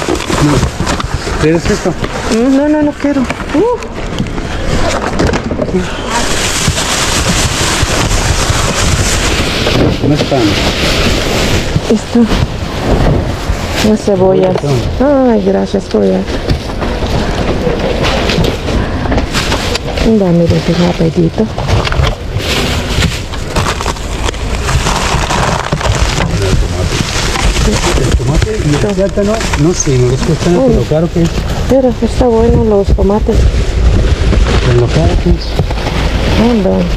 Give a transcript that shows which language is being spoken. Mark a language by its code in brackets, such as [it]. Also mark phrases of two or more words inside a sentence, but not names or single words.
[es] ¿Quieres esto? No, no quiero. No están. Esto. Las cebollas. Ay, gracias, kuya. [tl] Ang dami rin tinapay dito. [es] El tomate y el plátano, no sé, no les cuesta nada, por lo caro que es. Pero está bueno los tomates. Por lo caro que es. Anda.